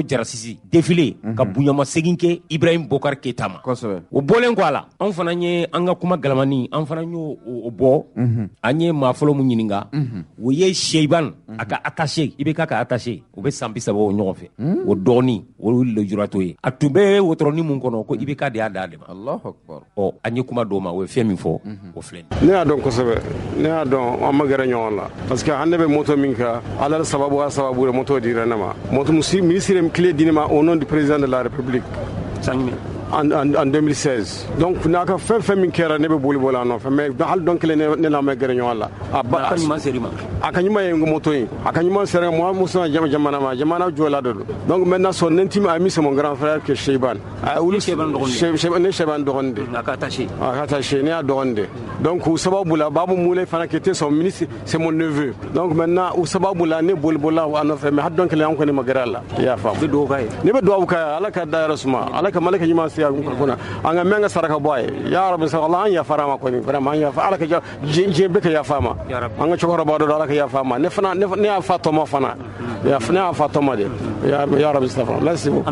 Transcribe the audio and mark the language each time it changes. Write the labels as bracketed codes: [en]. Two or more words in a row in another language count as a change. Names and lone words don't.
[bm] jarasisi défilé ka bunyamasegin kɛ Ibrahim Bokar Keita ma o bɔlen kɔ a la an fana ye an ka kuma galamani an fana y'o bɔ an ye maa fɔlɔ mun ɲininka o ye Seiban a ka attaché IBK ka attaché o bɛ san 30 o ɲɔgɔn fɛ o dɔgɔnin o lujurato ye a tun bɛ wotoronin mun kɔnɔ ko IBK de y'a da ale ma [ar] الله أكبر [bm] an ye kuma dɔw ma o ye fɛn min fɔ o filɛ ne y'a dɔn kosɛbɛ ne y'a dɔn an ma gɛrɛ ɲɔgɔn la [fr] parce que [bm] an ne bɛ moto min kan ala sababu a sababu de moto dira ne ma moto [fr] ministre clé [bm] di ne ma [fr] au nom du président de la République [bm] en 2016 donc n'a ka fɛn min kɛra ne bɛ boli a nɔfɛ mais hali dɔn kelen ne n'a ma gɛrɛ ɲɔgɔn la a ka ɲuman ye moto ye a ka ɲuman sera moi muso jamana jɔla de don [fr] donc maintenant son intime ami c'est mon grand frère que [bm] Seiban ne Seiban dɔgɔnin de a ka attaché ne y'a dɔgɔnin de donc o sababu la Babu Moulay fana [fr] qui était son ministre c'est mon neveu donc maintenant [bm] o sababu la ne boli a nɔfɛ mais hali dɔn kelen an kɔni ma gɛrɛ a la i y'a faamu ne bɛ dugawu k'a ye ala ka da yɛrɛ suma ala ka malaka ɲuman an ka mɛn ka saraka bɔ a ye [ar] يا ربي [bm] sa Allah an yafara ma kɔni vraiment an yafa ala ka diɲɛ bɛɛ ka yafa ma an ka cɛkɔrɔba dɔ ala ka yafa ma ne y'a fa tɔmɔ fana ne y'a fa tɔmɔ de [ar] يا ربي [bm] sa lasi bo